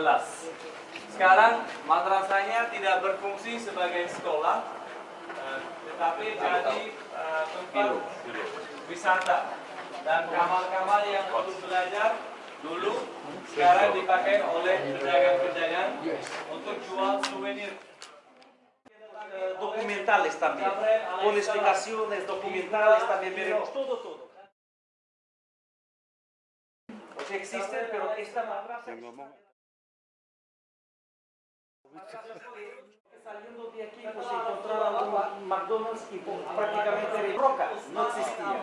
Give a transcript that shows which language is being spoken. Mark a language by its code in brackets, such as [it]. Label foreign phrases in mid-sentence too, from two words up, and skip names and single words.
[id] Sekarang madrasahnya tidak berfungsi sebagai sekolah, tetapi jadi tempat wisata, dan kamar-kamar yang untuk belajar dulu sekarang dipakai oleh pedagang-pedagang untuk jual souvenir. [es] Documentales también. Con explicaciones documentales también veremos todo. Existen, pero esta madrasa saliendo de aquí, pues encontraron un McDonald's y prácticamente de roca, no existía.